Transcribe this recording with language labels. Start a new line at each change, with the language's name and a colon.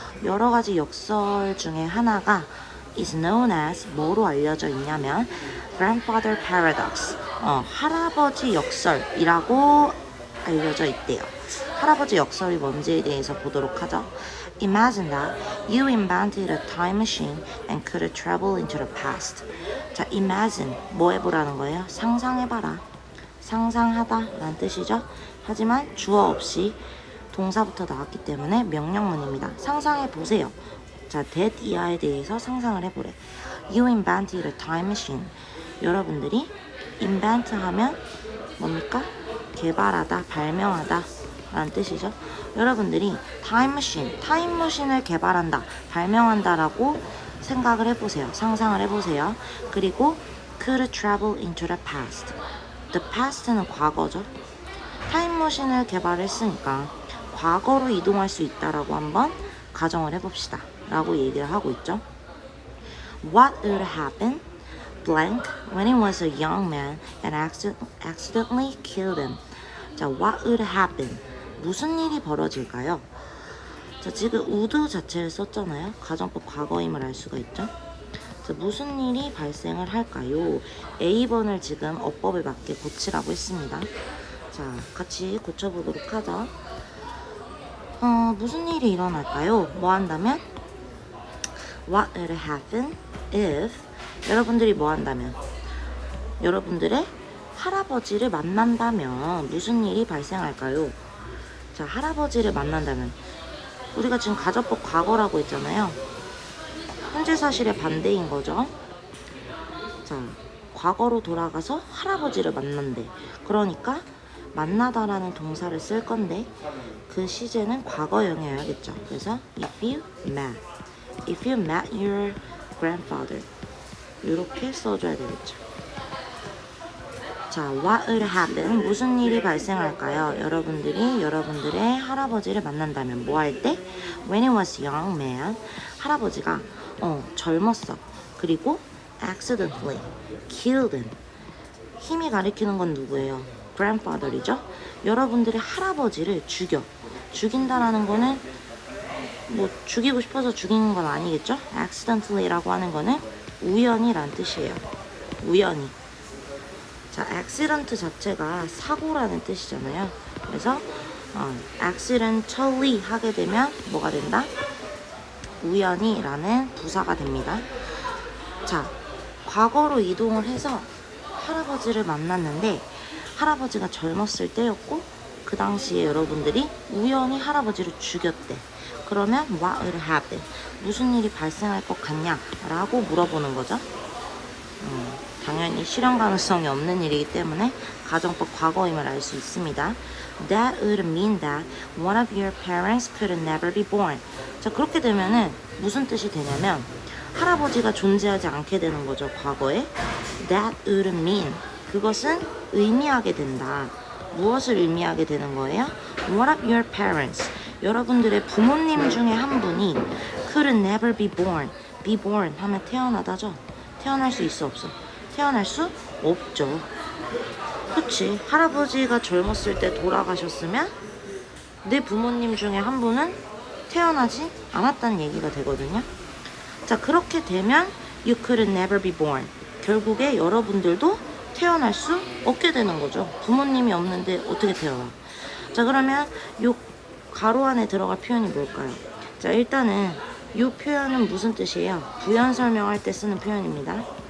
Korean: 여러 가지 역설 중에 하나가
English: is known as
Korean: 뭐로 알려져 있냐면 grandfather paradox, 할아버지 역설이라고 알려져 있대요. 할아버지 역설이 뭔지에 대해서 보도록 하죠.
English: Imagine that You invented a time machine and could travel into the past.
Korean: 자, imagine 뭐 해보라는 거예요? 상상해봐라. 상상하다 라는 뜻이죠. 하지만 주어 없이 동사부터 나왔기 때문에 명령문입니다. 상상해보세요. 자, that 이하에 대해서 상상을 해보래.
English: You invented a time machine.
Korean: 여러분들이 invent 하면 뭡니까? 개발하다, 발명하다 라는 뜻이죠. 여러분들이 타임머신을 개발한다, 발명한다 라고 생각을 해보세요. 상상을 해보세요. 그리고
English: could travel into the past.
Korean: The past는 과거죠. 타임머신을 개발했으니까 과거로 이동할 수 있다라고 한번 가정을 해봅시다 라고 얘기를 하고 있죠.
English: What would happen blank when he was a young man and accidentally killed him.
Korean: 자,
English: what would happen?
Korean: 무슨 일이 벌어질까요? 자, 지금 would 자체를 썼잖아요. 가정법 과거임을 알 수가 있죠. 자, 무슨 일이 발생을 할까요? A번을 지금 어법에 맞게 고치라고 했습니다. 자, 같이 고쳐보도록 하죠. 무슨 일이 일어날까요? 뭐 한다면?
English: What would happen if
Korean: 여러분들이 뭐 한다면? 여러분들의 할아버지를 만난다면 무슨 일이 발생할까요? 자, 할아버지를 만난다면 우리가 지금 가정법 과거라고 했잖아요. 현재 사실의 반대인 거죠. 자, 과거로 돌아가서 할아버지를 만난대. 그러니까 만나다라는 동사를 쓸 건데 그 시제는 과거형이어야겠죠. 그래서
English: if you met your grandfather
Korean: 이렇게 써줘야 되겠죠. 자,
English: what would happen?
Korean: 무슨 일이 발생할까요? 여러분들이 여러분들의 할아버지를 만난다면 뭐 할 때?
English: When he was young man
Korean: 할아버지가 젊었어.
English: 그리고 accidentally killed him.
Korean: 힘이 가리키는 건 누구예요? grandfather이죠. 여러분들의 할아버지를 죽인다라는 거는 뭐 죽이고 싶어서 죽이는 건 아니겠죠? accidentally라고 하는 거는 우연이란 뜻이에요. 우연히. 자, accident 자체가 사고라는 뜻이잖아요. 그래서 accidentally 하게 되면 뭐가 된다? 우연히라는 부사가 됩니다. 자, 과거로 이동을 해서 할아버지를 만났는데 할아버지가 젊었을 때였고 그 당시에 여러분들이 우연히 할아버지를 죽였대. 그러면
English: what would happen?
Korean: 무슨 일이 발생할 것 같냐? 라고 물어보는 거죠. 당연히 실현 가능성이 없는 일이기 때문에 가정법 과거임을 알 수 있습니다.
English: That would mean that one of your parents could never be born.
Korean: 자, 그렇게 되면은 무슨 뜻이 되냐면 할아버지가 존재하지 않게 되는 거죠, 과거에.
English: That would mean
Korean: 그것은 의미하게 된다. 무엇을 의미하게 되는 거예요?
English: One of your parents
Korean: 여러분들의 부모님 중에 한 분이
English: could never be born.
Korean: be born 하면 태어나다죠. 태어날 수 있어 없어? 태어날 수 없죠. 그치? 할아버지가 젊었을 때 돌아가셨으면 내 부모님 중에 한 분은 태어나지 않았다는 얘기가 되거든요. 자, 그렇게 되면
English: you could never be born.
Korean: 결국에 여러분들도 태어날 수 없게 되는 거죠. 부모님이 없는데 어떻게 태어나? 자, 그러면 요 가로 안에 들어갈 표현이 뭘까요? 자, 일단은 이 표현은 무슨 뜻이에요? 부연 설명할 때 쓰는 표현입니다.